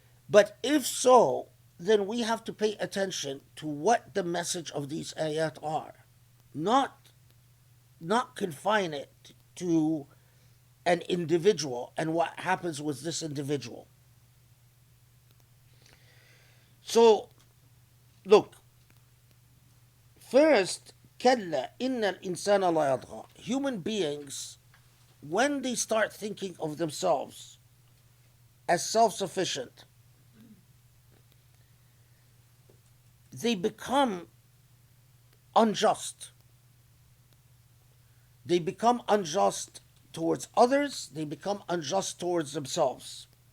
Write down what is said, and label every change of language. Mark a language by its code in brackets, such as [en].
[en] But if so, then we have to pay attention to what the message of these ayat are, not confine it to an individual and what happens with this individual. So, look, first, [ar] كلا إن الإنسان لا يطغى. [en] Human beings, when they start thinking of themselves as self-sufficient, they become unjust. They become unjust towards others, they become unjust towards themselves.